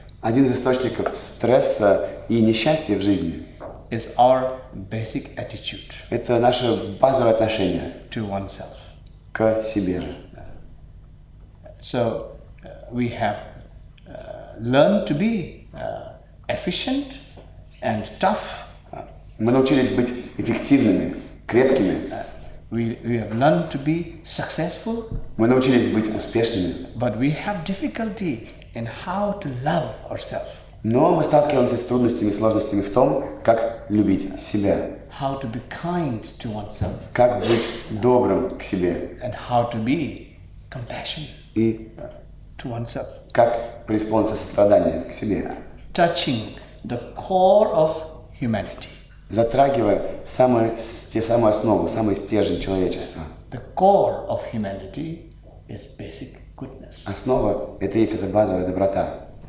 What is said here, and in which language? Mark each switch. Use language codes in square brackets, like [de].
[ru] Один из источников стресса и несчастья в жизни [en] is our basic attitude [ru] – это наше базовое отношение [en] to oneself. [ru] к себе. [en] So we have learned to be efficient and tough. [ru] Мы научились быть эффективными, крепкими. [en] We have learned to be successful. [ru] Мы научились быть успешными. [en] But we have difficulty in how to love ourselves. [ru] Но мы сталкиваемся с трудностями и сложностями в том, как любить себя. [en] How to be kind to oneself. [ru] Как быть добрым к себе. [en] And how to be compassionate [ru] И [en] to oneself. [ru] как преисполниться сострадания к себе. [en] Touching the core of humanity. [ru] Затрагивая те самую основу, самый стержень человечества. [en] The core of humanity is basic goodness. [ru] Основа – это есть эта базовая доброта.